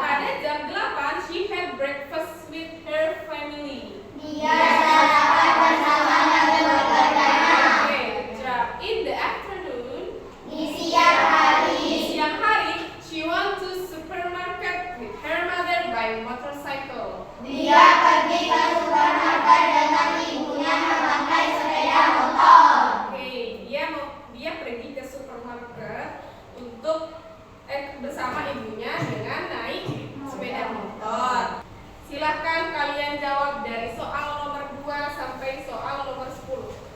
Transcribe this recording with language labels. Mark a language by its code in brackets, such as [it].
[id] Pada jam 8, [en] she had breakfast with her family. [id] Dia sarapan bersama keluarganya. [en] Okay, good job. In the afternoon, [id] Di siang hari, siang hari, [en] she went to supermarket with her mother by motorcycle. [id] dia pergi ke supermarket dengan ibunya memakai sepeda motor. Okay, dia pergi ke supermarket untuk bersama ibunya dengan naik sepeda motor. Silakan kalian jawab dari soal nomor 2 sampai soal nomor 10.